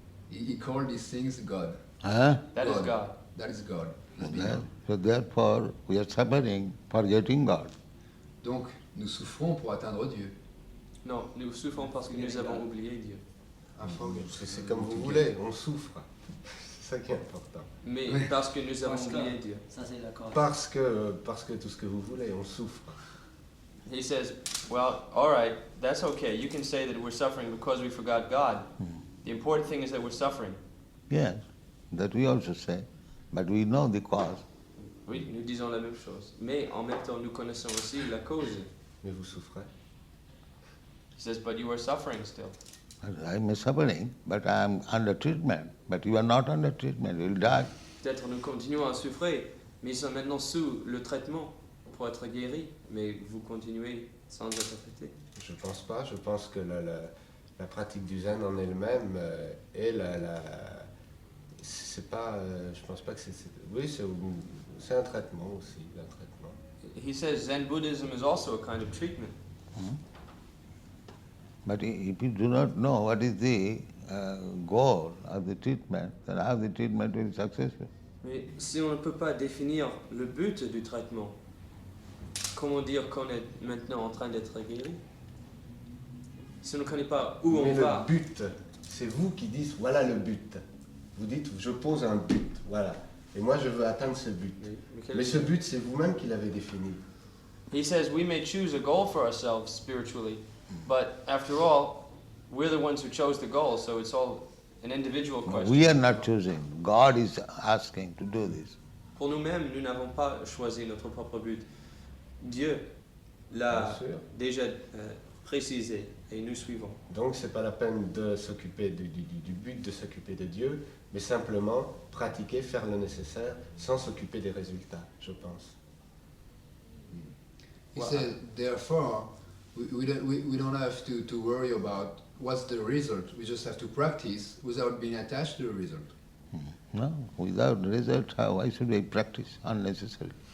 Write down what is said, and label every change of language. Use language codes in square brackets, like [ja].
[en] He called these things God. Huh? that is God. God. That is God. It's beyond. So therefore, we are suffering for getting God. [fr] Donc, nous souffrons pour atteindre Dieu. Non, nous souffrons parce que nous avons oublié Dieu. C'est comme vous voulez, on souffre. C'est ça qui est important. Mais Oui. parce que nous avons oublié Dieu. Ça c'est d'accord. Parce que tout ce que vous voulez, on souffre. [en] He says, well, all right, that's okay. You can say that we're suffering because we forgot God. The important thing is that we're suffering. Yes, that we also say, but we know the cause. [fr] Oui, nous disons la même chose. Mais en même temps, nous connaissons aussi la cause. Mais vous souffrez. [en] He says, but you are suffering still. I am suffering, but I am under treatment. But you are not under treatment, you will die. [fr] Peut-être nous continuons à souffrir, mais ils sont maintenant sous le traitement pour être guéris. Mais vous continuez sans être traité. Je pense pas. Je pense que la pratique du zen en elle-même est c'est pas. Je pense pas que c'est. Oui, C'est un traitement aussi, un traitement. [en] He says Zen Buddhism is also a kind of treatment. But if you do not know what is the goal of the treatment, then how the treatment will be successful? [fr] Mais si on ne peut pas définir le but du traitement, comment dire qu'on est maintenant en train d'être guéri? Si on ne connaît pas où Mais on va. le but, c'est vous qui dites voilà le but. Vous dites je pose un but, voilà. Et moi je veux atteindre ce but. Mais ce but c'est vous-même qui l'avez défini. [en] He says we may choose a goal for ourselves spiritually, but after all, we're the ones who chose the goal, so it's all an individual question. We are not choosing. God is asking to do this. [fr] Pour nous-mêmes, nous n'avons pas choisi notre propre but. Dieu l'a Bien sûr. déjà précisé et nous suivons. Donc c'est pas la peine de s'occuper du but de s'occuper de Dieu, mais simplement pratiquer, faire le nécessaire sans s'occuper des résultats, je pense. [en] He says, therefore, we don't have to worry about what's the result. We just have to practice without being attached to the result. No, without result, why should we practice unnecessarily?